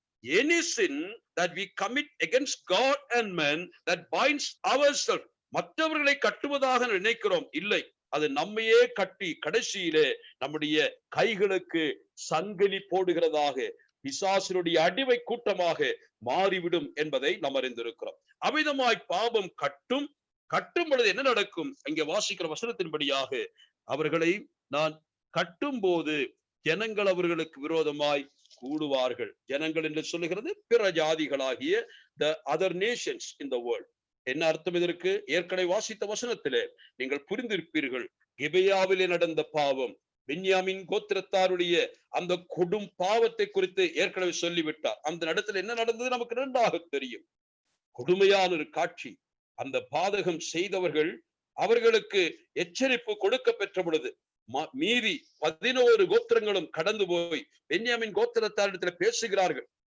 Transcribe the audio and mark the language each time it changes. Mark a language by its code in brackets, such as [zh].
[en] Any sin that we commit against God and man that binds ourselves, [ta] மற்றவர்களை கட்டுவதாக நினைக்கிறோம், இல்லை, அது நம்மையே கட்டி கடைசியிலே நம்முடைய கைகளுக்கு சங்கிலி போடுகிறதாக, பிசாசினுடைய அடிமை கூட்டமாக மாறிவிடும் என்பதை நாம் அறிந்திருக்கிறோம். அமிதமாய் பாவம் கட்டும் பொழுது என்ன நடக்கும்? இங்கே வாசிக்கிற வசனத்தின்படியாக அவர்களை நான் கட்டும் போது ஜனங்கள் அவர்களுக்கு விரோதமாய் கூடுவார்கள். ஜனங்கள் என்று சொல்லுகிறது பிற ஜாதிகளாகிய [en] the other nations in the world. [ta] என்ன அர்த்தம் இதற்கு? ஏற்கனவே வாசித்த வசனத்திலே நீங்கள் புரிந்திருப்பீர்கள். கிபெயாவிலே நடந்த பாவம், பென்யாமின் கோத்திரத்தாருடைய அந்த கொடும் பாவத்தை குறித்து ஏற்கனவே சொல்லிவிட்டார். அந்த இடத்துல என்ன நடந்தது நமக்கு நன்றாக தெரியும். கொடுமையான ஒரு காட்சி. அந்த பாதகம் செய்தவர்கள், அவர்களுக்கு எச்சரிப்பு கொடுக்க பெற்ற பொழுது மீறி 11 கோத்திரங்களும் கடந்து போய் பென்யாமின் கோத்திரத்தாரிடத்தில் பேசுகிறார்கள்.